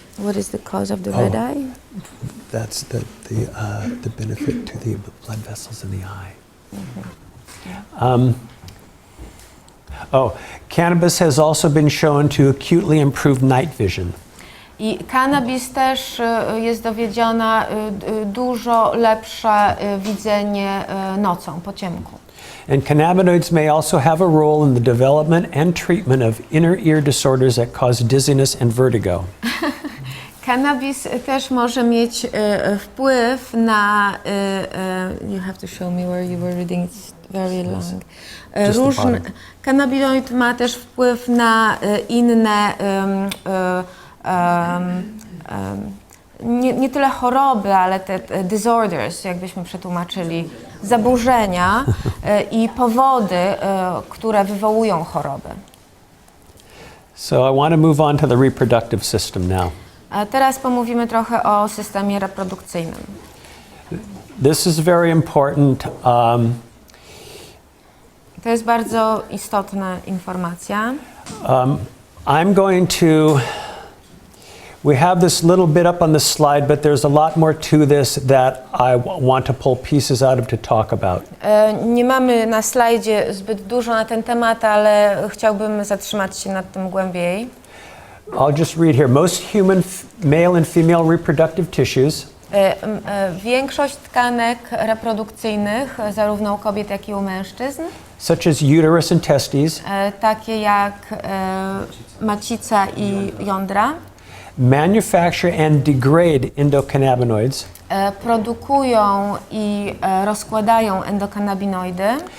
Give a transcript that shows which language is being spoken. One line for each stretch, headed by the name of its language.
English: What is the cause of the red eye? That's the benefit to the blood vessels in the eye. Cannabis has also been shown to acutely improve night vision.
Polish: I cannabis też jest dowiedziona dużo lepsze widzenie nocą, po ciemku.
English: And cannabinoids may also have a role in the development and treatment of inner ear disorders that cause dizziness and vertigo.
Polish: Cannabis też może mieć wpływ na
English: you have to show me where you were reading, it's very long.
Polish: Różne cannabinoid ma też wpływ na inne nie tyle choroby, ale te disorders, jakbyśmy przetłumaczyli, zaburzenia i powody, które wywołują choroby.
English: So I want to move on to the reproductive system now.
Polish: A teraz pomówimy trochę o systemie reprodukcyjnym.
English: This is very important.
Polish: To jest bardzo istotna informacja.
English: I'm going to, we have this little bit up on the slide, but there's a lot more to this that I want to pull pieces out of to talk about.
Polish: Nie mamy na slajdzie zbyt dużo na ten temat, ale chciałbym zatrzymać się nad tym głębiej.
English: I'll just read here. Most human male and female reproductive tissues
Polish: Większość tkanek reprodukcyjnych, zarówno u kobiet, jak i u mężczyzn,
English: such as uterus and testes,
Polish: takie jak macica i jądra,
English: manufacture and degrade endocannabinoids
Polish: produkują i rozkładają endokannabinoidy,